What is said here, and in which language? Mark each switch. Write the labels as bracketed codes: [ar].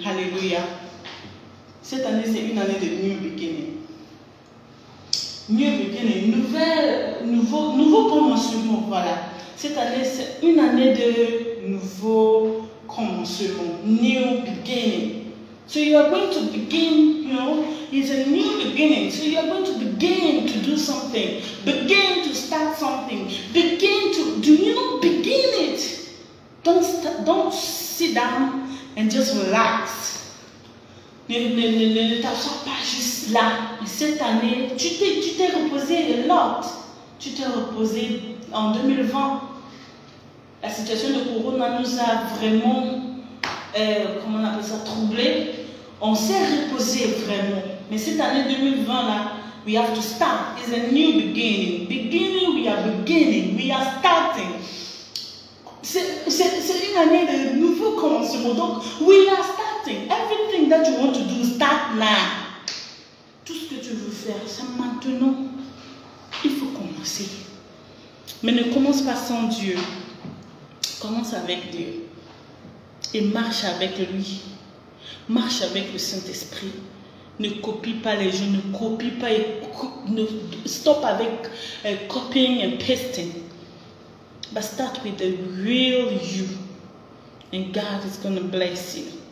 [fr] Alléluia. Cette année, c'est une année de new beginning. New beginning, nouveau commencement, voilà. Cette année, c'est une année de nouveau commencement, new beginning. [en] So you are going to begin, you know, it's a new beginning. So you are going to begin to do something, begin to start something, begin to, begin it. Don't sit down and just relax. [fr] Ne t'assois pas juste là. Cette année, tu t'es reposé a lot. Tu t'es reposé en 2020. La situation de Corona nous a vraiment, comment on appelle ça, troublé. On s'est reposé vraiment. Mais cette année 2020 là, we have to start. [en] It's a new beginning. We are starting. [fr] C'est une année de nouveau commencement. [en] Donc, we are starting. Everything that you want to do, start now. [fr] Tout ce que tu veux faire, c'est maintenant. Il faut commencer. Mais ne commence pas sans Dieu. Commence avec Dieu. Et marche avec lui. Marche avec le Saint-Esprit. Ne copie pas les gens. Ne copie pas. Stop avec copying and pasting. [en] But start with the real you. And God is going to bless you.